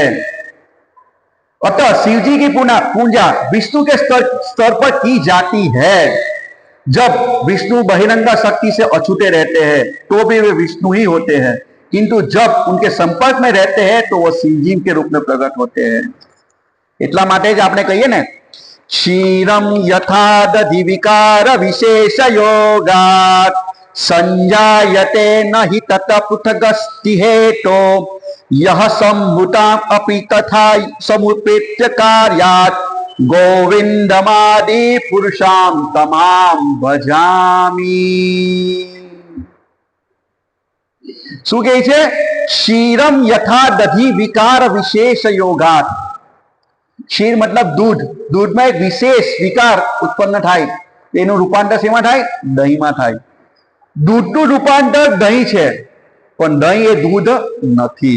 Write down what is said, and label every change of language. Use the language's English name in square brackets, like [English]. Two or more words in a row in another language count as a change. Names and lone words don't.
[Hindi] अतः शिवजी की पूजा विष्णु के स्तर पर की जाती है. जब विष्णु बहिरंगा शक्ति से अछूते रहते हैं तो भी वे विष्णु ही होते हैं, किंतु जब उनके संपर्क में रहते हैं तो वो शिवजी के रूप में प्रकट होते हैं. [Gujarati] એટલા માટે જ આપણે કહીએ ને [Sanskrit] ક્ષીરમ યથા દધિ વિકાર વિશેષ યોગાત સંજાયતે નહિ તત પૃથગસ્તિ હેતો यह सम्भुता अपि तथा समुपेत्य कार्यात् गोविंदमादि पुरुषां तमाम भजामि. [Gujarati] શું કહે છે? [Sanskrit] ક્ષીરમ યથા દધિ વિકાર વિશેષ યોગાત. [Gujarati] ક્ષીર મતલબ दूध. दूधમાં એક વિશેષ વિકાર ઉત્પન્ન થાય, એનું રૂપાંતર શેમાં થાય? દહીંમાં થાય. દૂધનું રૂપાંતર દહીં છે, પણ દહીં એ દૂધ નથી.